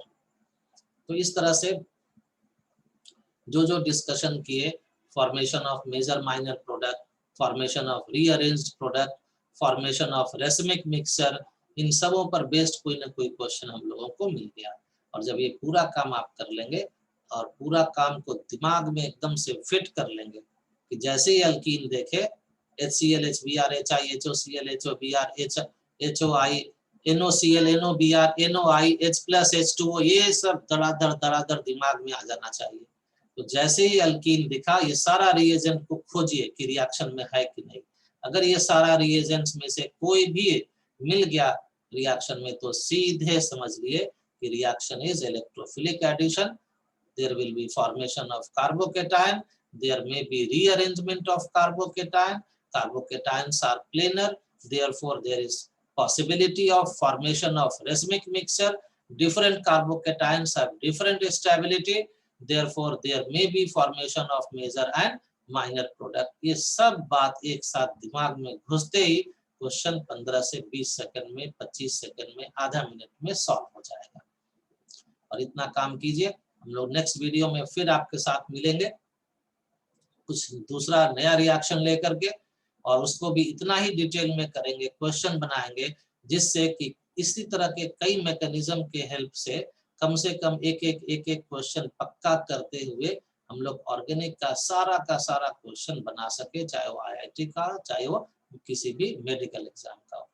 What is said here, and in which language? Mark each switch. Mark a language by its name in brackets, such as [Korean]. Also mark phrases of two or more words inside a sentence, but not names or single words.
[Hindi] तो इस तरह से जो डिस्कशन किए, [English] formation of major minor product, formation of rearranged product, formation of racemic mixture, [Hindi] इन सबों पर बेस्ड कोई ना कोई क्वेश्चन हम लोगों को मिल गया। और जब ये पूरा काम आप कर लेंगे और पूरा काम को दिमाग में एकदम से फिट कर लेंगे कि जैसे ही अल्कीन देखे HCl HBr HiHOCl HOBr HOI NOCl NOBr NOI H+ H2O, ये सब धड़ाधड़ दिमाग में आ जाना चाहिए। तो जैसे ही अल्कीन दिखा, ये सारा रिएजेंट को खोजिए कि रिएक्शन में है कि नहीं। अगर ये सारा रिएजेंट्स में से कोई भी मिल गया रिएक्शन में तो सीधे समझ लिए कि [English] reaction is electrophilic addition. There will be formation of carbocation. There may be rearrangement of carbocation. Carbocations are planar. Therefore, there is possibility of formation of racemic mixture. Different carbocations have different stability. Therefore, there may be formation of major and minor product. [Hindi] ये सब बात एक साथ दिमाग में घुसते ही क्वेश्चन 15 से 20 सेकंड में, 25 सेकंड में, आधा मिनट में सॉल्व हो जाएगा. और इतना काम कीजिए. हम लोग [English] next video [Hindi] में फिर आपके साथ मिलेंगे कुछ दूसरा नया रिएक्शन लेकर के, और उसको भी इतना ही डिटेल में करेंगे, क्वेश्चन बनाएंगे, जिससे कि इसी तरह के कई मैकेनिज्म के हेल्प से कम एक क्वेश्चन पक्का करते हुए हम लोग ऑर्गेनिक का सारा क्वेश्चन बना सके, चाहे वो IIT का, चाहे वो किसी भी [English] medical exam [Hindi] का हो.